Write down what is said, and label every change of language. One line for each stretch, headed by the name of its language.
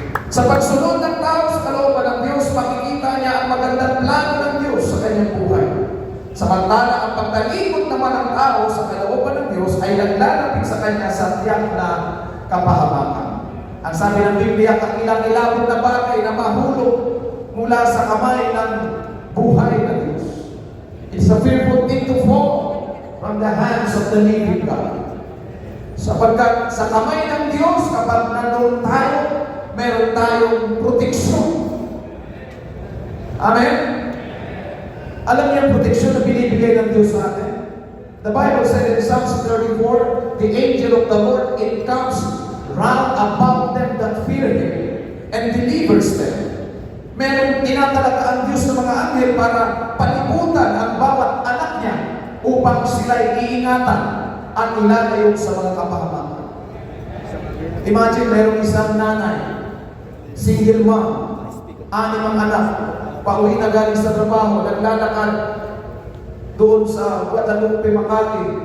Filipino: Sa pagsunod ng tao sa kalooban ng Diyos, makikita niya ang magandang plano ng Diyos sa kanyang buhay. Samantala, ang pagtalikod naman ng tao sa kalooban ng Diyos ay naglalapit sa Kanya sa tiyak na kapahamakan. Ang sabi ng Biblia, ang ilang-ilabot na bagay na mahulog mula sa kamay ng buhay na Diyos.
English: It's a fearful thing to fall from the hands of the living God.
Filipino: Sapagkat sa kamay ng Diyos, kapag nandun tayo, meron tayong proteksyon. Amen? Alam niyo ang proteksyon na binibigay ng Diyos sa atin?
English: The Bible said in Psalms 34, the angel of the Lord encamps round about them that fear Him and delivers them.
Filipino: Meron tinatalaga ang Diyos ng mga anghel para palibutan ang bawat anak niya upang sila'y iingatan at ilalayo sa mga kapahamakan. Imagine, merong isang nanay, single mom, 6 ang anak, pauwi na galing sa trabaho, naglalakad doon sa Guadalupe, Makati.